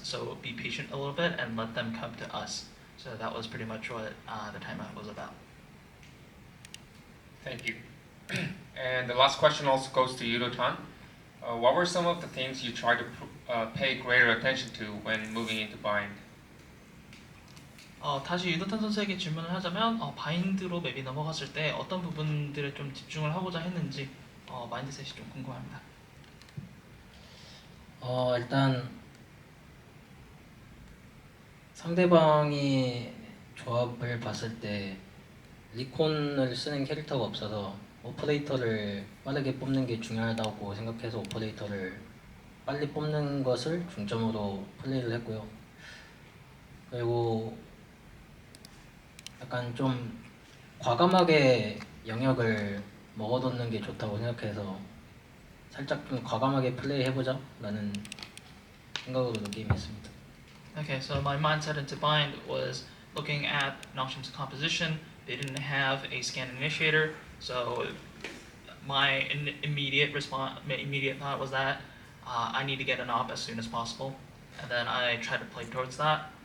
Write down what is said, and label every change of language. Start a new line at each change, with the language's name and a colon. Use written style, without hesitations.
English: So be patient a little bit and let them come to us. So that was pretty much what the timeout was about. Thank you. And the last question also goes to Yudo-tan. What were some of the things you tried to pay greater attention to when moving into bind?
Korean: 다시 유도탄 선수에게 질문을 하자면 바인드로 맵이 넘어갔을 때 어떤 부분들에 좀 집중을 하고자 했는지 마인드셋이 좀 궁금합니다. 일단 상대방이 조합을 봤을 때 리콘을 쓰는 캐릭터가 없어서 오퍼레이터를 빠르게 뽑는 게 중요하다고 생각해서 오퍼레이터를 빨리 뽑는 것을 중점으로 플레이를 했고요. 그리고 약간 좀 과감하게 영역을 먹어놓는 게 좋다고 생각해서 살짝 좀 과감하게 플레이해보자 라는 생각으로 게임했습니다.
English: Okay, so my mindset into bind was looking at Nongshim's composition. They didn't have a scan initiator, so my immediate thought was that I need to get an op as soon as possible, and then I tried to play towards that.